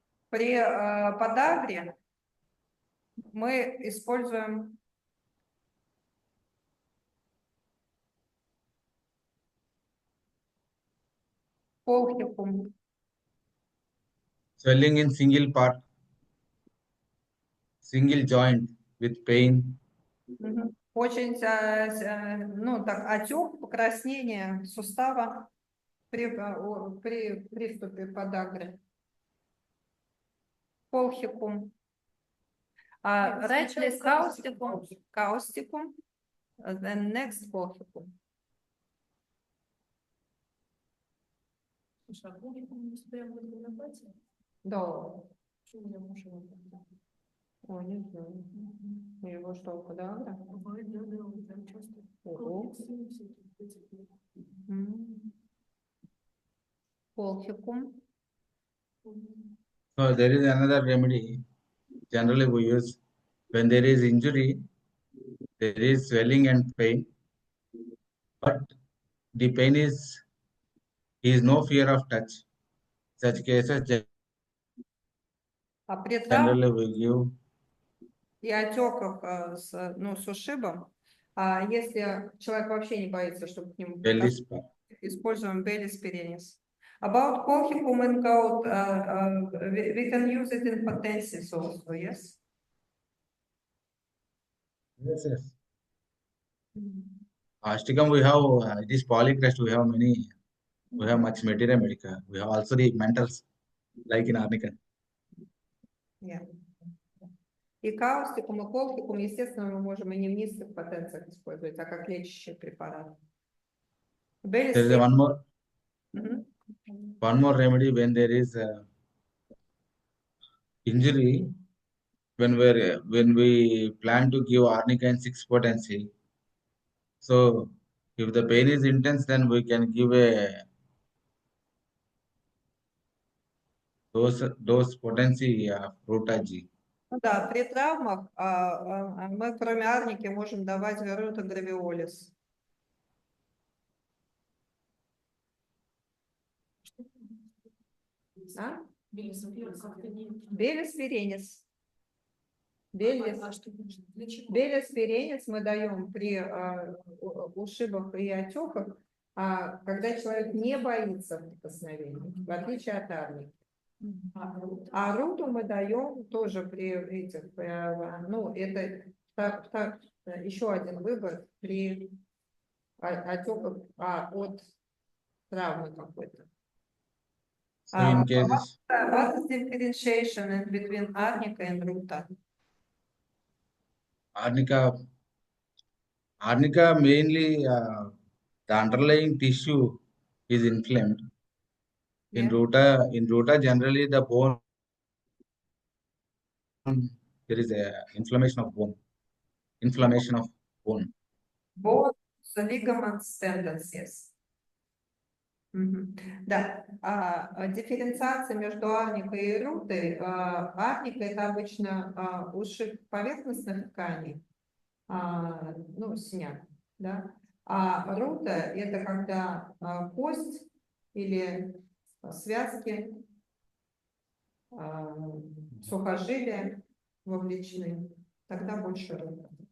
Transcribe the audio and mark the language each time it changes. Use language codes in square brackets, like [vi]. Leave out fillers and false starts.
[ru] При подагре мы используем колхикум. [en] Swelling in single part, single joint with pain. [ru] Очень, ну так, отек, покраснение сустава при приступе подагры. [en] Колхикум. Right place causticum, then next colchicum. [ru] Слушай, а будет у нас прямо в винограде? Да. Что у меня муж его там? Ой, не знаю. Его что, подагра? Бывает, да, он прям часто. Ого. Комплексные всякие эти. Колхикум. [en] So there is another remedy. Generally we use when there is injury, there is swelling and pain, but the pain is no fear of touch. Such cases [ru] А при [en] generally we give [ru] и отеках с ушибом, если человек вообще не боится, чтобы к нему [en] belly spot. [ru] используем [en] Bellis perennis. About colchicum and gout, we can use it in potencies also, yes? Yes. Causticum we have it is polycrest. We have many. We have much materia medica. We have also the mentals like in arnica. Yeah. [ru] И каустикум, и колхикум, естественно, мы можем и не в низких потенциях использовать, а как лечащий препарат. Белис [en] There is a Мгм. one more remedy when there is a injury. When we plan to give arnica and 6 potency, so if the pain is intense, then we can give a dose potency Ruta G. [ru] Ну да, при травмах мы кроме арники можем давать рутагравиолис. А? Как-то не... Белис веренис. Белис. А что нужно? Для чего? Белис веренис мы даем при ушибах и отеках, когда человек не боится прикосновений, в отличие от арники. А руту мы даем тоже при этих, ну, это еще один выбор при отеках от травмы какой-то. [en] So in cases, What is the differentiation in between arnica and ruta? arnica mainly the underlying tissue is inflamed. Yeah. In Ruta generally the bone, there is a inflammation of bone. Both the ligaments tendons, yes. Мгм. [ru] Да, дифференциация между арникой и рутой. Арника это обычно ушиб поверхностных тканей, ну, синяк, да. А рута это когда кость или связки, сухожилия вовлечены, тогда больше рута.